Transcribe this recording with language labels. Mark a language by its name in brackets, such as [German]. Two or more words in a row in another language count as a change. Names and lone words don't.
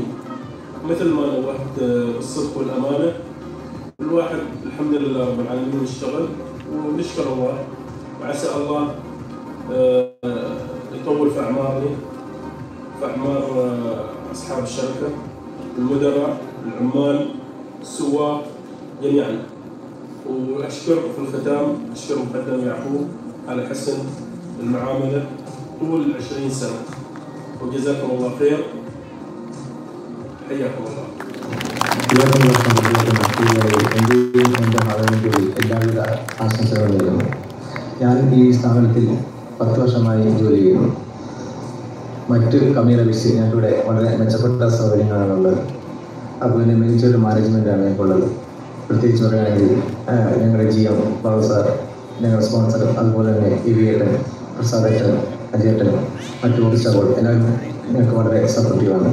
[Arabic] مثل ما نوهت بالصدق والأمانة، الواحد الحمد لله رب العالمين يشتغل ونشكر الله، وعسى الله يطول في أعمارنا في أعمار أصحاب الشركة، المدراء، العمال، السواق جميعا. وأشكر في الختام أشكر مقدم يعقوب على حسن المعاملة طول 20 سنة، وجزاكم الله خير. حياكم الله. [Malayalam] എല്ലാവിധ ആശംസകളും നേരുന്നു. ഞാൻ ഈ സ്ഥാപനത്തിൽ 10 വർഷമായി ജോലി ചെയ്യുന്നു. മറ്റ് കമ്പനികളെ അപേക്ഷിച്ച് ഞങ്ങൾക്കിവിടെ വളരെ മെച്ചപ്പെട്ട സൗകര്യങ്ങളാണുള്ളത്. അതുപോലെ തന്നെ മികച്ചൊരു മാനേജ്മെൻറ്റാണ് ഞങ്ങൾക്കുള്ളത്. പ്രത്യേകിച്ച് പറയുകയാണെങ്കിൽ ഞങ്ങളുടെ GM ബാബു സാർ, ഞങ്ങളുടെ സ്പോൺസർ, അതുപോലെ തന്നെ ഇവിയേട്ടൻ, പ്രസാദേട്ടൻ, അജയേട്ടൻ, മറ്റു ഓഫീസ് സ്റ്റാഫുകൾ എല്ലാവരും ഞങ്ങൾക്ക് വളരെ സപ്പോർട്ടീവാണ്.